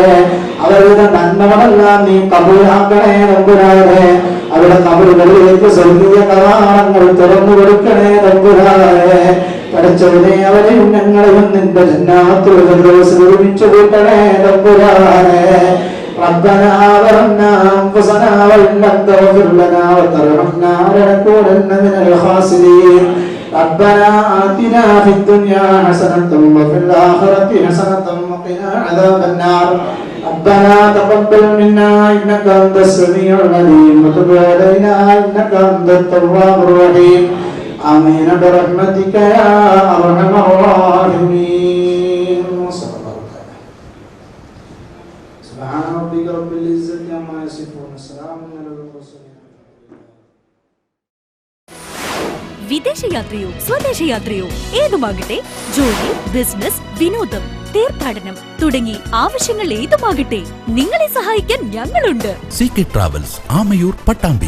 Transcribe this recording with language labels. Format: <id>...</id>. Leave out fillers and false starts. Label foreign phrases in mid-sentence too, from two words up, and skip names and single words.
<ml>അവരുടെ നന്മകളെല്ലാം നീ കബൂലാക്കണേ തമ്പുരാനെ. അവരുടെ കബറുകളിലേക്ക് സ്വർഗീയ കവാടങ്ങൾ തുറന്നു കൊടുക്കണേ തമ്പുരാനെ. പടച്ചവനെ, അവരെയും ഞങ്ങളെയും നിന്റെ ജന്നാത്തുൽ ഫിർദൗസിൽ ഒരുമിച്ച് കൂട്ടണേ തമ്പുരാനെ.</ml> <ar>ربنا ظلمنا أنفسنا وإن لم تغفر لنا وترحمنا لنكونن من الخاسرين. ربنا آتنا في الدنيا حسنة وفي الآخرة حسنة وقنا عذاب النار. ربنا تقبل منا إنك أنت السميع العليم وتب علينا إنك أنت التواب الرحيم. آمين برحمتك يا أرحم الراحمين. سبحان ربك رب العزة عما يصفون السلام على المرسلين.</ar> <ml>വിദേശയാത്രയോ സ്വദേശയാത്രയോ ഏതുമാകട്ടെ, ജോലി, ബിസിനസ്, വിനോദം, തീർത്ഥാടനം തുടങ്ങി ആവശ്യങ്ങൾ ഏതുമാകട്ടെ, നിങ്ങളെ സഹായിക്കാൻ ഞങ്ങളുണ്ട്. CK ട്രാവൽസ്, ആമയൂർ, പട്ടാമ്പി.</ml>